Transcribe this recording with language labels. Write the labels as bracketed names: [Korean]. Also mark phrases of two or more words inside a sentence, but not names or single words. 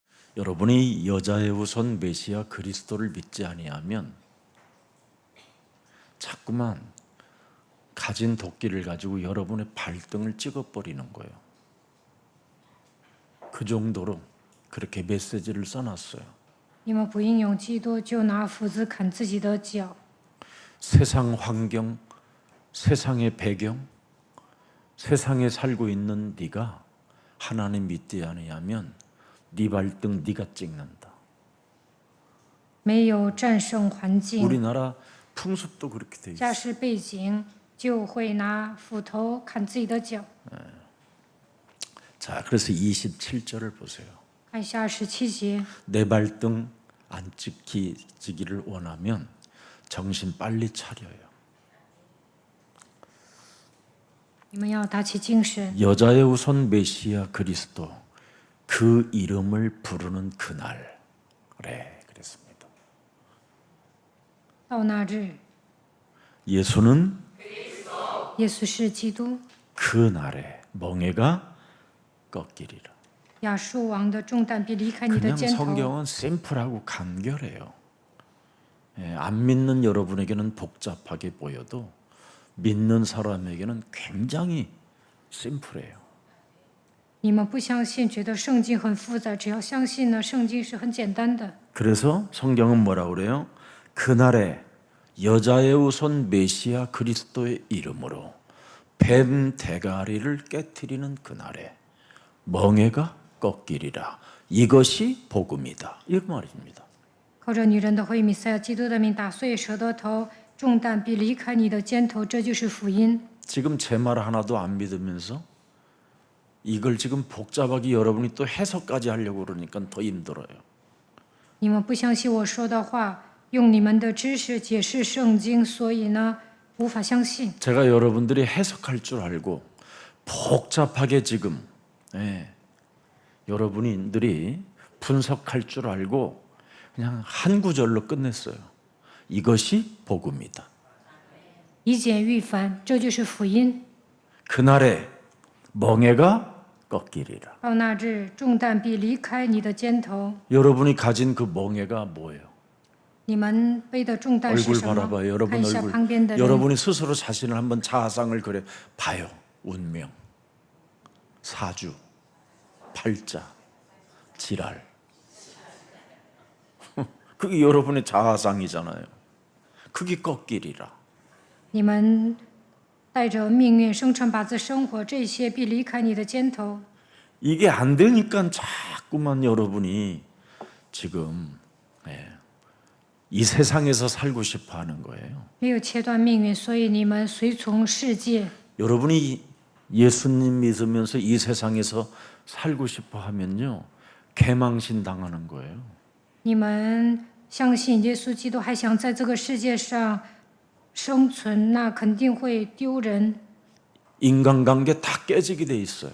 [Korean] 여러분이 여자의 후손 메시아 그리스도를 믿지 아니하면 자꾸만 가진 도끼를 가지고 여러분의 발등을 찍어버리는 거예요. 그 정도로 그렇게 메시지를 써놨어요. [Chinese] 你们不应用基督，就拿斧子砍自己的脚。 [Korean] 세상 환경, 세상의 배경, 세상에 살고 있는 네가 하나님 믿지 아니하면 네 발등 네가 찍는다. [Chinese] 没有战胜环境、 [Korean] 우리나라 풍습도 그렇게 돼 있어요. [Chinese] 家世背景，就会拿斧头砍自己的脚。 [Korean] 자, 그래서 27절을 보세요. [Chinese] 看一下17节， [Korean] 내 발등 안 찍히기를 원하면 정신 빨리 차려요. [Chinese] 你们要打起精神。 [Korean] 여자의 후손 메시아 그리스도 그 이름을 부르는 그날. 그래, 그랬습니다. [Chinese] 到那日， [Korean] 예수는 [Chinese] 耶稣是基督， [Korean] 그날에 멍에가 꺾이리라. [Chinese] 亚述王的重担必离开你的 [Korean] 그냥 [Chinese] 肩头。 [Korean] 성경은 심플하고 간결해요. 안 믿는 여러분에게는 복잡하게 보여도 믿는 사람에게는 굉장히 심플해요. [Chinese] 你们不相信，觉得圣经很复杂，只要相信呢，圣经是很简单的。 [Korean] 그래서 성경은 뭐라 그래요? 그날에 여자의 후손 메시아 그리스도의 이름으로 뱀 대가리를 깨트리는 그날에 멍에가 꺾이리라. 이것이 복음이다. 이 말입니다. [Chinese] 靠着女人的会，弥赛亚基督的名打碎蛇的头，重担必离开你的肩头，这就是福音。 [Korean] 지금 제 말 하나도 안 믿으면서 이걸 지금 복잡하게 여러분이 또 해석까지 하려고 그러니까 더 힘들어요. [Chinese] 你们不相信我说的话，用你们的知識解释圣经，所以呢，无法相信。 [Korean] 제가 여러분들이 해석할 줄 알고 복잡하게 지금 여러분들이 분석할 줄 알고 그냥 한 구절로 끝냈어요. 이것이 복음이다. [Chinese] 以简驭繁，这就是福音。 [Korean] 그날에 멍에가 꺾이리라. [Chinese] 到那日，重担必离开你的肩头。 [Korean] 여러분이 가진 그 멍에가 뭐예요? [Chinese] 你们背的重担是 [Korean] 얼굴 [Chinese] 什么？ [Korean] 바라봐요. 여러분 [Chinese] 看一下 [Korean] 얼굴. [Chinese] 旁边的人。 [Korean] 여러분이 스스로 자신을 한번 자아상을 그래 봐요. 운명, 사주, 팔자, 지랄. 그게 여러분의 자아상이잖아요. 그게 꺾이리라. [Chinese] 你们带着命运、生辰八字生活，这些必离开你的肩头。 [Korean] 이게 안 되니까 자꾸만 여러분이 지금 이 세상에서 살고 싶어 하는 거예요. [Chinese] 没有切断命运，所以你们随从世界。 [Korean] 여러분이 예수님 믿으면서 이 세상에서 살고 싶어 하면요, 개망신 당하는 거예요. [Chinese] 你们相信耶稣基督，还想在这个世界上生存，那肯定会丢人， [Korean] 인간관계 다 깨지게 돼 있어요.